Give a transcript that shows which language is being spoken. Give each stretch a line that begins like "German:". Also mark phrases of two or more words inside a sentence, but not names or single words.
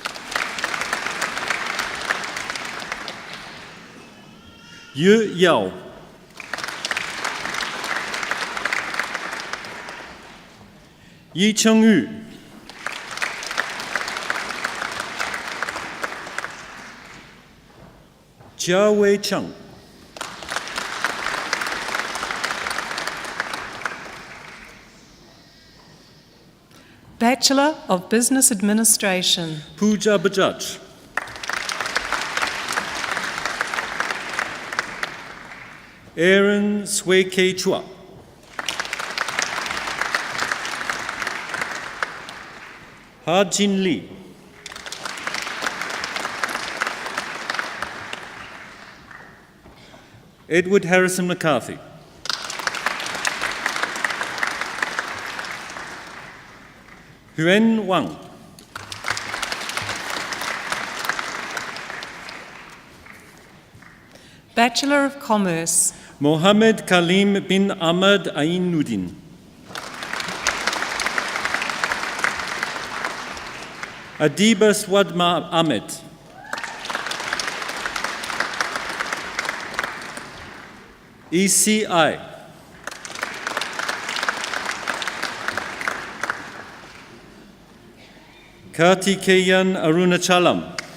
English: Yu Yao. Yi Cheng Yu. Jia Wei Cheng. Bachelor of Business Administration. Pooja Bajaj. Aaron Swee Kei Chua. Ha Jin Lee. Edward Harrison McCarthy. Huen Wang. Bachelor of Commerce. Mohammed Kalim bin Ahmad Ainuddin. Adiba Swadma Ahmed. ECI. Kartikeyan Arunachalam.